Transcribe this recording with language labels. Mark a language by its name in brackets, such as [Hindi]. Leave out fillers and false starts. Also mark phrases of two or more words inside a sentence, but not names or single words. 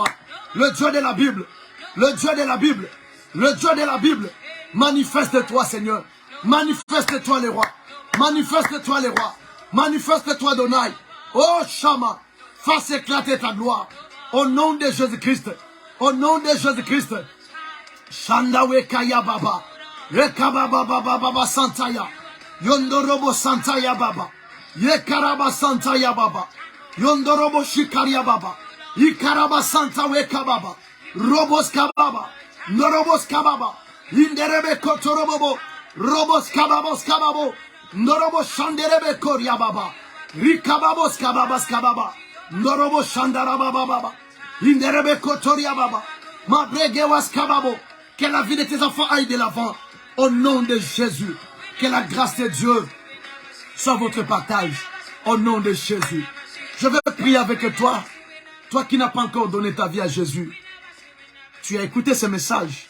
[French] Le Dieu de la Bible. Le Dieu de la Bible. Le Dieu de la Bible. Manifeste-toi, Seigneur. Manifeste-toi, les rois. Manifeste-toi, les rois. Manifeste-toi, Donai. Oh, Shama. Fasse éclater ta gloire. Au nom de Jésus-Christ. Au nom de Jésus-Christ. Shandawe Kaya Baba. Rekababa Baba Baba Santaya. Yondorobo Santaya Baba. Yekaraba Santaya Baba. Yondorobo Shikaria Baba. Ikaraba Santa Weka Baba. Robos Kababa. Norobos Kababa. Inderebe Kotorobo. Robos Kababos Kababo. Norobo Shanderebe Koria Baba. Rikababos Kababas Kababa. Norobo Shandaraba Baba. Inderebe Kotoria Baba. Mabregewas Kababo. Que la vie de tes enfants aille de l'avant. Au nom de Jésus. Que la grâce de Dieu soit votre partage. Au nom de Jésus. Je veux prier avec toi. Toi qui n'as pas encore donné ta vie à Jésus. Tu as écouté ce message.